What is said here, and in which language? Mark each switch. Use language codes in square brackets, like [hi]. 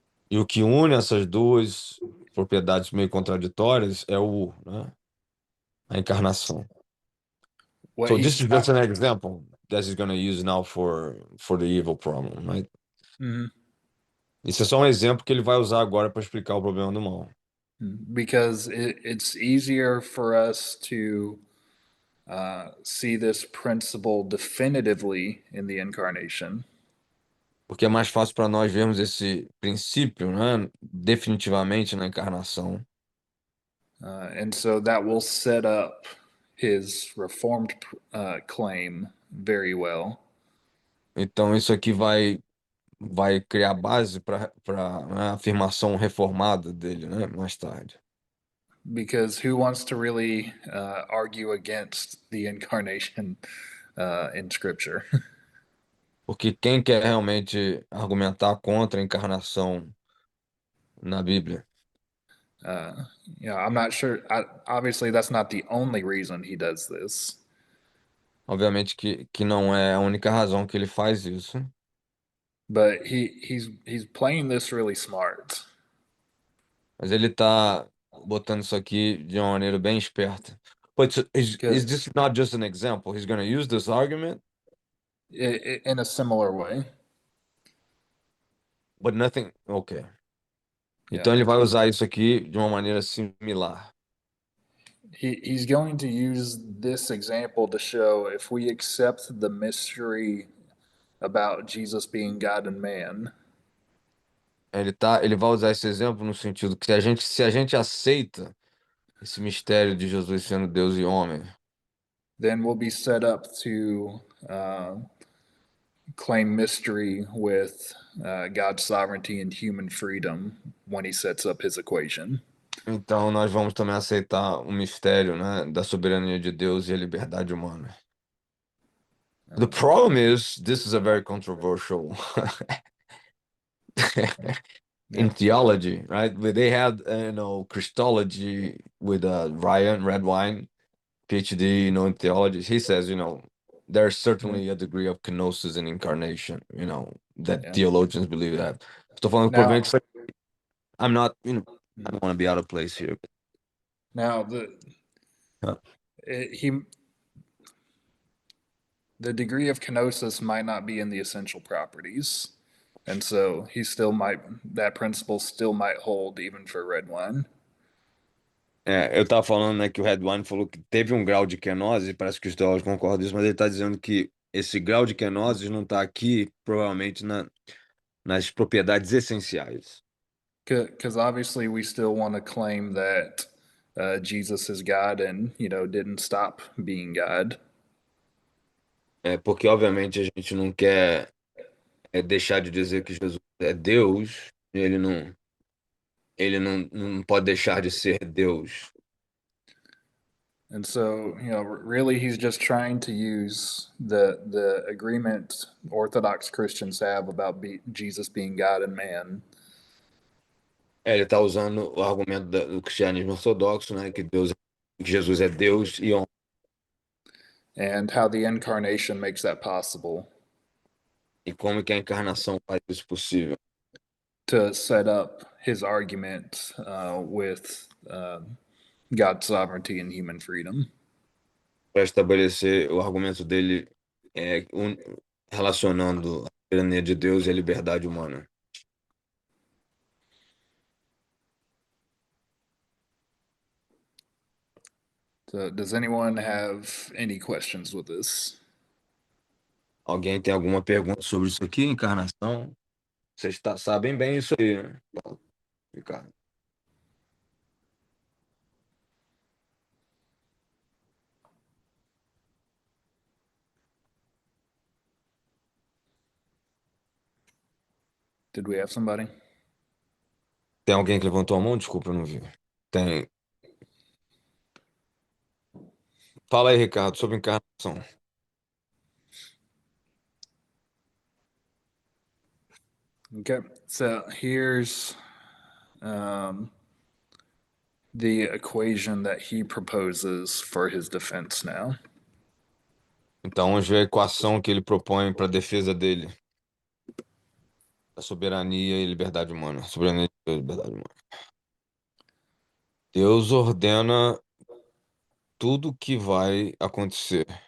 [pt] E o que une essas duas propriedades meio contraditórias é né, a encarnação. [en] What So this is just an example that he's going to use now for the evil problem, right? Mhm. [pt] Isso é só um exemplo que ele vai usar agora para explicar o problema do mal. [en] Because it's easier for us to see this principle definitively in the incarnation. [pt] Porque é mais fácil para nós vermos esse princípio, né, definitivamente na encarnação. [en] And so that will set up his reformed claim very well. [pt] Então isso aqui vai criar base para a afirmação reformada dele, né, mais tarde. [en] Because who wants to really argue against the incarnation in Scripture? [pt] Porque quem quer realmente argumentar contra a encarnação na Bíblia? [en] I'm not sure. Obviously, that's not the only reason he does this. [pt] Obviamente que não é a única razão que ele faz isso, [en] But he's playing this really smart. [pt] mas ele está botando isso aqui de uma maneira bem esperta. [en] But is this not just an example? He's going to use this argument, In a similar way. but nothing. Ok. Yeah. [pt] Então ele vai usar isso aqui de uma maneira similar. [en] He's going to use this example to show if we accept the mystery about Jesus being God and man, [pt] Ele vai usar esse exemplo no sentido que se a gente aceita esse mistério de Jesus sendo Deus e homem, [en] then we'll be set up to claim mystery with God's sovereignty and human freedom when he sets up his equation. [pt] então nós vamos também aceitar o mistério, né, da soberania de Deus e a liberdade humana. [en] The problem is, this is a very controversial in theology, right? But they had, Christology with Ryan Redwine, PhD, in theology. He says, there's certainly a degree of kenosis in incarnation, that Yeah. theologians believe that. [pt] Estou falando que o problema é que [en] I'm not, I don't want to be out of place here. Now Huh. he the degree of kenosis might not be in the essential properties. And so that principle still might hold even for red wine. [pt] Eu tava falando, né, que o Red Wine falou que teve um grau de kenosis, parece que os teólogos concordam com isso, mas ele tá dizendo que esse grau de kenosis não tá aqui, provavelmente, nas propriedades essenciais. [en] Because obviously we still want to claim that Jesus is God and, didn't stop being God. [pt] Porque, obviamente, a gente não quer deixar de dizer que Jesus é Deus, e ele não pode deixar de ser Deus. [en] And so, really he's just trying to use the agreement Orthodox Christians have about Jesus being God and man. [pt] Ele está usando o argumento do cristianismo ortodoxo, né, que Jesus é Deus e homem. [en] And how the incarnation makes that possible [pt] E como que a encarnação faz isso possível? [en] to set up his argument with God's sovereignty and human freedom. [pt] Para estabelecer o argumento dele relacionando a soberania de Deus e a liberdade humana. [en] So, does anyone have any questions with this? [pt] Alguém tem alguma pergunta sobre isso aqui, encarnação? Vocês sabem bem isso aí, né, Ricardo? [en] Did we have somebody? [pt] Tem alguém que levantou a mão? Desculpa, eu não vi. Tem. Fala aí, Ricardo, sobre encarnação. [en] Okay, so here's the equation that he proposes for his defense now. [pt] Então, vamos ver a equação que ele propõe para a defesa dele. Da soberania e liberdade humana. Soberania e liberdade humana. Deus ordena tudo o que vai acontecer.